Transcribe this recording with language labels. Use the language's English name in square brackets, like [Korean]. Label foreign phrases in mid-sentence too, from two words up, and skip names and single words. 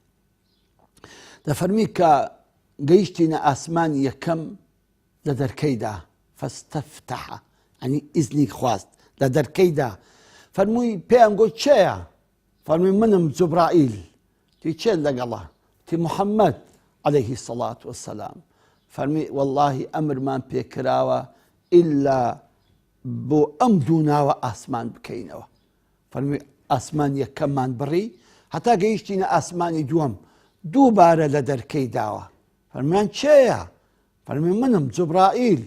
[Central Kurdish] دەفەرمی کە گەیشتینە ئاسمانی یەکەم لە دەرکەیدا فەستەفتەحە، ئەنی ئیزنی خواست لە دەرکەیدا. فەرمووی پێیان گوت چێیە؟ فەرمووی منم جوبرائیل. تی چێت لەگەڵە؟ تی محەممەد [Arabic] عليه الصلاة والسلام. [Central Kurdish] فەرمی واللهی ئەمرمان پێکراوە ئیلا بۆ ئەم دوو ناوە ئاسمان بکەینەوە. فەرمی ئاسمان یەکەممان بڕی هەتا گەیشتینە ئاسمانی دووەم، دووبارە لە دەرکەی داوە. فەرمیان چێیە؟ فەرمی منم جوبرائیل.